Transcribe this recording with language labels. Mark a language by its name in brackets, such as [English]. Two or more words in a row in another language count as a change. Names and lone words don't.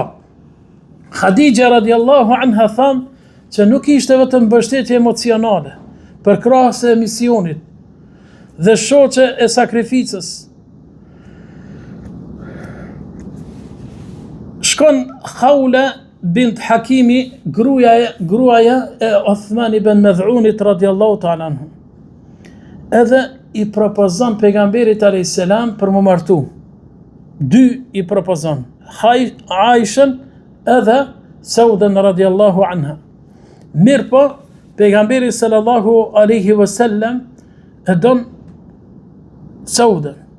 [Albanian] Khadija [Arabic] رضي الله عنها [Albanian] thonë, që nuk ishte vetëm mbështetje emocionale, përkrahëse e misionit dhe shoqe e sakrificës. Shkon Khawla bint Hakimi, gruaja e Uthman ibn Mad'unit [Arabic] رضي الله تعالى عنه. [Albanian] Edhe i propozon pejgamberit a.s. për më martu. Dy i propozon, Aishën edhe Saudën [Arabic] رضي الله عنها. [Albanian] Mirë po, pejgamberi [Arabic] صلى الله عليه وسلم [Albanian] e don Saudën.